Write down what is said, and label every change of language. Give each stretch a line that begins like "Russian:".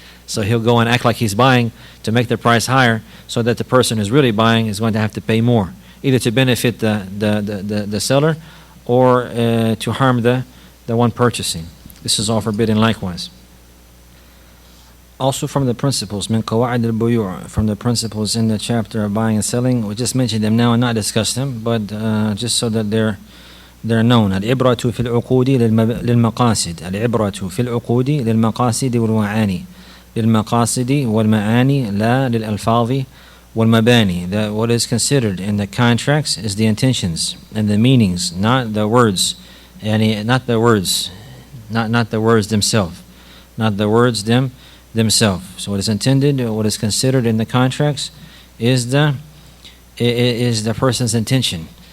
English: So he'll go and act like he's buying to make the price higher, so that the person who's really buying is going to have to pay more, either to benefit the seller or to harm the one purchasing. This is all forbidden likewise. Also from the principles,
Arabic: من قواعد البيوع,
English: from the principles in the chapter of buying and selling, we just mentioned them now and not discussed them, but just so that they're known.
Arabic: العبرة في العقود للمقاصد. العبرة في العقود للمقاصد والمعاني. للمقاصد والمعاني لا للألفاظ والمباني.
English: That what is considered in the contracts is the intentions and the meanings, not the words, and not the words themselves, not the words themselves. So what is intended, what is considered in the contracts is the person's intention.